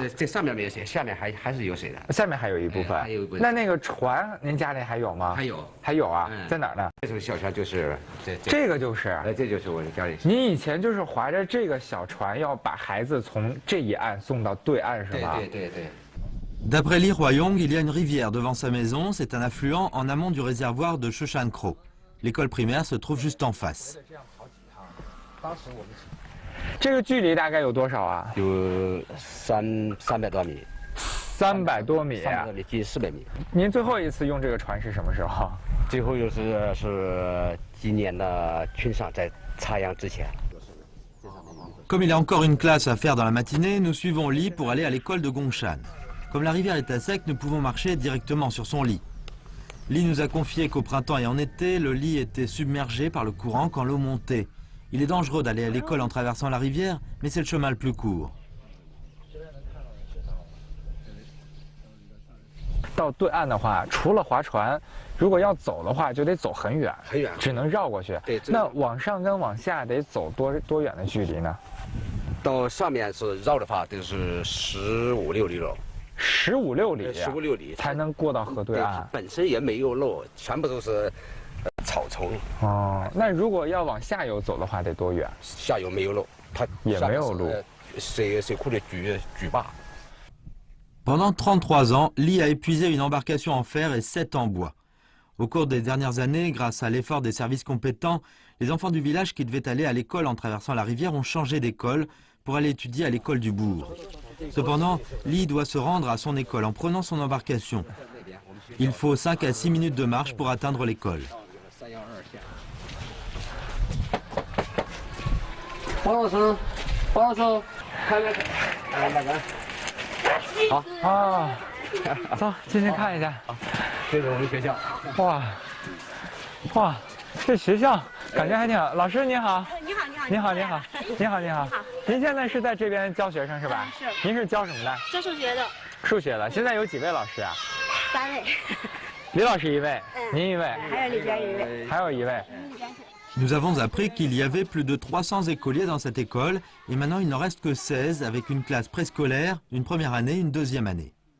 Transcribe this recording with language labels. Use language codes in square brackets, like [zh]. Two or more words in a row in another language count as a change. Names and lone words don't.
[zh] 是，这上面没有水，下面还是有水的。下面还有一部分。还有一部分。那个船，您家里还有吗？还有，还有啊，在哪儿呢？这艘小船就是这个就是，这就是我的家里。您以前就是划着这个小船，要把孩子从这一岸送到对岸，是吧？对。 [fr] D'après Li Huayong, il y a une rivière devant sa maison, c'est un affluent en amont du réservoir de Shushankro. L'école primaire se trouve juste en face. [zh] 这个距离大概有多少啊？有300多米。 300多米啊！近400米。您最后一次用这个船是什么时候？最后是今年的春上，在插秧之前。 [fr] Comme il y a encore une classe à faire dans la matinée, nous suivons Li pour aller à l'école de Gongshan. Comme la rivière est à sec, nous pouvons marcher directement sur son lit. Li nous a confié qu'au printemps et en été, le lit était submergé par le courant quand l'eau montait. Il est dangereux d'aller à l'école en traversant la rivière, mais c'est le chemin le plus court. [zh] 到对岸的话，除了划船，如果要走的话，就得走很远，很远，只能绕过去。对，那往上跟往下得走多远的距离呢？到上面是绕的话，都是15、16里路。 15、16里，15、16里才能过到河对岸。本身也没有路，全部都是草丛。哦，那如果要往下游走的话，得多远？下游没有路，它也没有路。水库的举坝。 [fr] Pendant 33 ans, Li a épuisé une embarcation en fer et 7 en bois. Au cours des dernières années, grâce à l'effort des services compétents, les enfants du village qui devaient aller à l'école en traversant la rivière ont changé d'école pour aller étudier à l'école du bourg. Cependant, Li doit se rendre à son école en prenant son embarcation. Il faut 5 à 6 minutes de marche pour atteindre l'école. [zh] 好啊，走，进去看一下。这是我们学校。哇，这学校感觉还挺好。老师您好。你好。您现在是在这边教学生是吧？是。您是教什么的？教数学的。数学的。现在有几位老师啊？3位。李老师1位，您1位，还有里边1位，还有1位。 [fr] Nous avons appris qu'il y avait plus de 300 écoliers dans cette école et maintenant il n'en reste que 16 avec une classe préscolaire, une première année, une deuxième année.